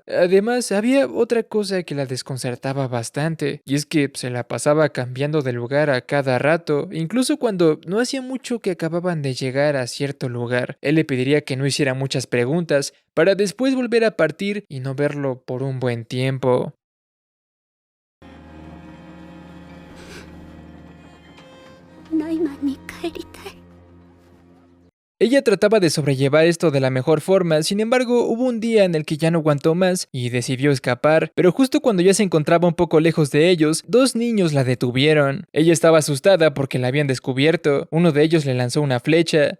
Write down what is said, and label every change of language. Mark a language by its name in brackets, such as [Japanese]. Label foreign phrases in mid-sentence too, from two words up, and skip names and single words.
[Spanish] Además, había otra cosa que la desconcertaba bastante, y es que se la pasaba cambiando de lugar a cada rato, incluso cuando no hacía mucho que acababan de llegar a cierto lugar. Él le pediría que no hiciera muchas preguntas, para después volver a partir y no verlo por un buen tiempo. [Japanese] ナイマンに帰りたい。 [Spanish] Ella trataba de sobrellevar esto de la mejor forma, sin embargo, hubo un día en el que ya no aguantó más y decidió escapar, pero justo cuando ya se encontraba un poco lejos de ellos, dos niños la detuvieron. Ella estaba asustada porque la habían descubierto, uno de ellos le lanzó una flecha.